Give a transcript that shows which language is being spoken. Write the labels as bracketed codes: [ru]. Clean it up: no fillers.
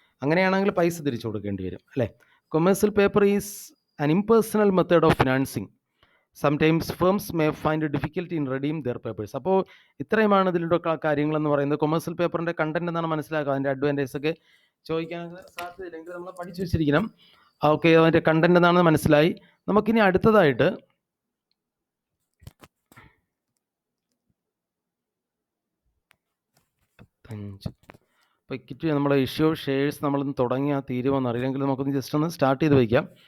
[ml] അങ്ങനെയാണെങ്കിൽ പൈസ തിരിച്ചു കൊടുക്കേണ്ടി വരും അല്ലേ. [en] Commercial paper is an impersonal method of financing. Sometimes firms may find a difficulty in redeem their papers. [ml] അപ്പോൾ ഇത്രയുമാണ് ഇതിലുള്ള കാര്യങ്ങളെന്ന് പറയുന്നത്. കൊമേഴ്സ്യൽ പേപ്പറിൻ്റെ കണ്ടന്റ് എന്നാണ് മനസ്സിലാക്കുക. അതിൻ്റെ അഡ്വാൻറ്റേജ് ഒക്കെ ചോദിക്കാൻ സാധ്യതയില്ലെങ്കിൽ നമ്മൾ പഠിച്ചു വെച്ചിരിക്കണം. ഓക്കെ, അതിൻ്റെ കണ്ടന്റ് എന്നാണെന്ന് മനസ്സിലായി. നമുക്കിനി അടുത്തതായിട്ട് അപ്പോൾ ഇക്വിറ്റി നമ്മുടെ ഇഷ്യൂ ഓഫ് ഷെയർസ് നമ്മളൊന്ന് തുടങ്ങി ആ തീരുമാനം അറിയില്ലെങ്കിൽ നമുക്കൊന്ന് ജസ്റ്റ് ഒന്ന് സ്റ്റാർട്ട് ചെയ്ത് വയ്ക്കാം.